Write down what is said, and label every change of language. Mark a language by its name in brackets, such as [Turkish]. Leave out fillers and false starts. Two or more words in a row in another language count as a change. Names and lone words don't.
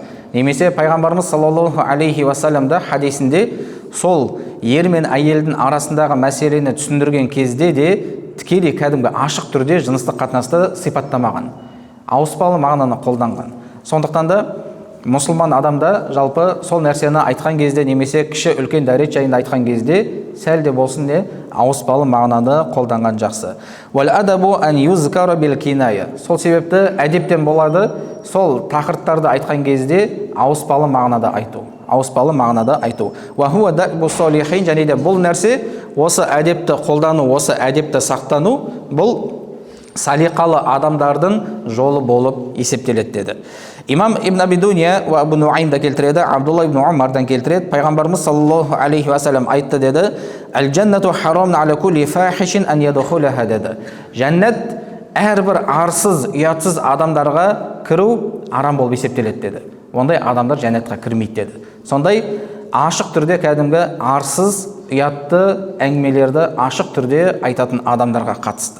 [Kazakh] Немесе пайғамбарымыз [Arabic] صلى الله عليه وسلم [Kazakh] хадисінде сол ер мен әйелдің арасындағы мәселені түсіндірген кезде де тікелей кәдімгі ашық түрде жыныстық қатынасты сипаттамаған, ауыспалы мағынаны қолданған. Сондықтан да мұсылман адамда жалпы сол нәрсені айтқан кезде, немесе кіші үлкен дәрет жайында айтқан кезде сәл де болсын не ауыспалы мағынаны қолданған жақсы. [Arabic] والأدب أن يذكر بالكناية. [Kazakh] Сол себепті әдептен болады сол тақырыптарды айтқан кезде ауыспалы мағынада айту. Ауыспалы мағынада айту. [Arabic] وهو دأب الصالحين. [Kazakh] Және де бұл нәрсе, осы әдепті қолдану, осы әдепті сақтану, бұл салиқалы адамдардың жолы болып есептеледі деді. Имам Ибн Аби Дуния ва Абу Нуайм да келтіреді, Абдулла ибн Умардан келтіреді. Пайғамбарымыз [Arabic] صلى الله عليه وسلم [Kazakh] айтты деді: [Arabic] "الجنة حرام على كل فاحش أن يدخلها" деді. [Kazakh] Жәннат әрбір арсыз, ұятсыз адамдарға кіру арам болып есептеледі деді. Ондай адамдар жәннатқа кірмейді деді. Сондай ашық түрде кәдімгі арсыз, ұятты әңгімелерді ашық түрде айтатын адамдарға қатысты.